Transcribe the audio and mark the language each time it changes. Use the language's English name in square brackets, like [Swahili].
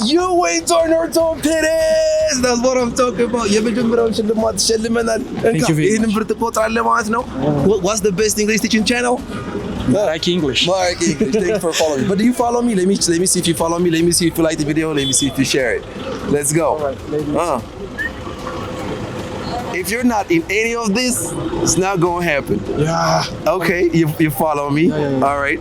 [English] You went to an orthopedist. That's what I'm talking about. [Amharic] የመጀመሪያውን ሽልማት ተሸልመናል። ይሄንን ብር ትቆጥራለህ ማለት ነው። [English] What's the best English teaching channel? Mark English. Thank you for following me. But do you follow me? Let me see if you follow me. Let me see if you like the video. Let me see if you share it. Let's go. If you're not in any of this, it's not gonna happen. Yeah. Okay, you follow me. Yeah. All right.